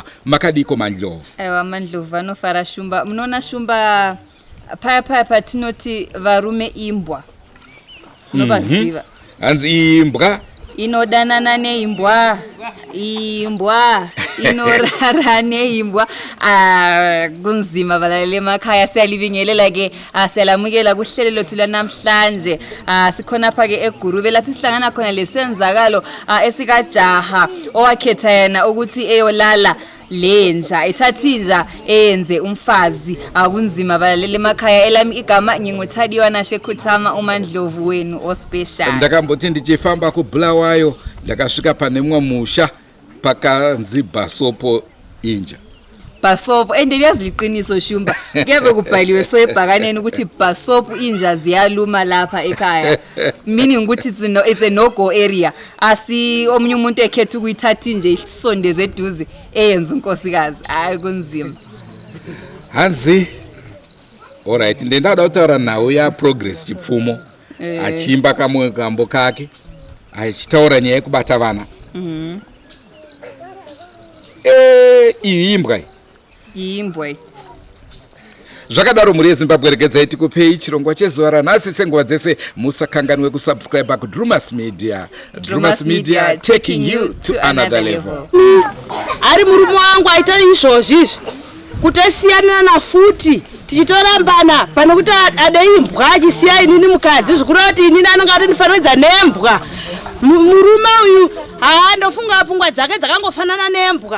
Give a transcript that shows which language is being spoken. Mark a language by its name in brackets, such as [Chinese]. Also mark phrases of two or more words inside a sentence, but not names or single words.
[Shona] Makadiko Mandlovu? Aiwa Mandlovu anofara shumba. Munoona shumba paya patinoti varume imbwa. Unovaziva? Hanzi imbwa inodanana neimbwa, imbwa inorara neimbwa. [North Ndebele] Kunzima valaleli emakhaya, siyalibingelela ke, siyalamukela kuhlelo lethu lanamhlanje. Sikhona pha ke eGuruve lapho sihlangana khona lesenzakalo esikajaha owakhetha yena ukuthi eyolala lenja ethathinja enze umfazi. Akunzima valaleli emakhaya. Elami igama nginguThadiwa Nashekhuthama, uMandlovu wenu ospecial. [Shona] Ndakamboti ndichifamba kuBulawayo ndakasvika pane mumwe musha pakanzi Basopo Inja. [North Ndebele] Basopo endiyazi liqiniso shumba. Kuyebe kubhaliwe so ebhakaneni ukuthi Basopo Inja ziyaluma lapha ekhaya. [English] Meaning ukuthi it's a no go area. [North Ndebele] Asi omunye umuntu ekhetha ukuyithatha nje isondeze eduze eyenza unkosikazi. Hayi kunzima. [Shona] Hanzi. Alright, ndendada kutaura nawo ya progress chipfumo. Achimba kamwe kambo kake. Achitaura nyaya yekubata vana. Imbwa. Imbwa. Zvakadaro mhuri yeZimbabwe, regedzai tikupei chirongwa chezuva ranhasi senguva dzese. Musakanganwe kusubscribe kuDrewmas Media. Drewmas Media, [English] taking you to another level. [Shona] Ari murume wangu aita izvozvi kuti asiyana nafuti tichitorambana pano kuti ade imbwa achisiya inini mukadzi zvikureva kuti inini anenge atonifanidza nembwa. Murume uyu ndofunga pfungwa dzake dzakangofanana nembwa.